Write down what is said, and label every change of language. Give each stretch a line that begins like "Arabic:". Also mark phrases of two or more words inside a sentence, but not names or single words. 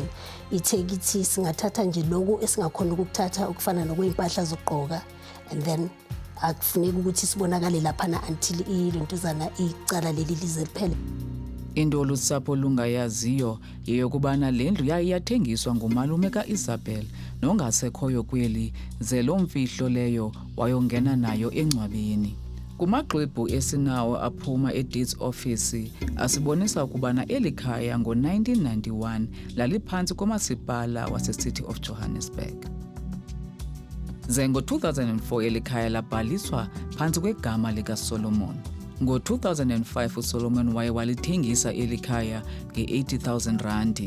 Zulu: Ithe kithi singathatha nje lokho esingakhona ukuthatha okufana nokwempahla zokugqoka
English: and then
Zulu: akufuneka ukuthi sibonakale lapha until ilontuzana icala leli lize liphele.
Xhosa: Into lusapho lungayaziyo yeyokubana lendlu yayiyathengiswa ngumalume kaIsabel nongasekhoyo kweli ze lo mfihlo leyo wayongena nayo encwabeni. Kumaxwebhu esinawo aphuma e-
English: deeds office
Xhosa: asibonisa ukubana elikhaya ngo-1991 laliphansi komasipala wase-City of Johannesburg. Ze ngo-2004 elikhaya labhaliswa phansi kwegama likaSolomon. Ngo-2005 uSolomon waye walithengisa eli khaya nge-80,000 randi.